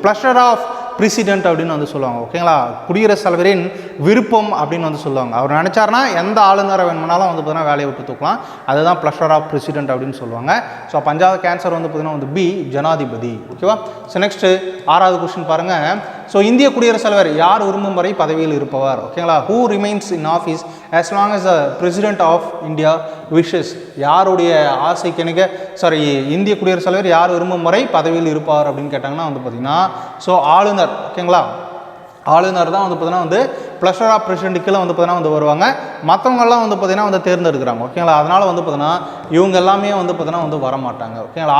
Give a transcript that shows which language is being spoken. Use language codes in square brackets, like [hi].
[ta] Pleasure of president அப்படின்னு வந்து சொல்லுவாங்க. ஓகேங்களா? குடியரசுத் தலைவரின் விருப்பம் அப்படின்னு வந்து சொல்லுவாங்க. அவர் நினச்சார்னா எந்த ஆளுநரை வேணுமானாலும் வந்து பார்த்தீங்கன்னா வேலையை விட்டு தூக்கலாம். அதுதான் ப்ளஷர் ஆஃப் பிரசிடென்ட் அப்படின்னு சொல்லுவாங்க. ஸோ 5வது கேன்சர் வந்து பார்த்தீங்கன்னா வந்து பி ஜனாதிபதி. ஓகேவா? ஸோ நெக்ஸ்ட்டு 6வது கொஸ்டின் பாருங்கள். ஸோ இந்திய குடியரசுத் தலைவர் யார் விரும்பும் வரை பதவியில் இருப்பவர். ஓகேங்களா? [en] Who remains in office as long as the president of India wishes. [ta] யாருடைய ஆசைக்கு இந்திய குடியரசுத் தலைவர் யார் விரும்பும் வரை பதவியில் இருப்பார் அப்படின்னு கேட்டாங்கன்னா வந்து பார்த்தீங்கன்னா ஸோ ஆளுநர். ஓகேங்களா? ஆளுநர் தான் வந்து பார்த்தீங்கன்னா வந்து ப்ளஷர் ஆஃப் பிரசிடென்ட் கீழே வந்து பார்த்தீங்கன்னா வந்து வருவாங்க. மற்றவங்கெல்லாம் வந்து பார்த்தீங்கன்னா வந்து தேர்ந்தெடுக்கிறாங்க. ஓகேங்களா? அதனால் வந்து பார்த்தீங்கன்னா இவங்க எல்லாமே வந்து பார்த்தீங்கன்னா வந்து வரமாட்டாங்க. ஓகேங்களா?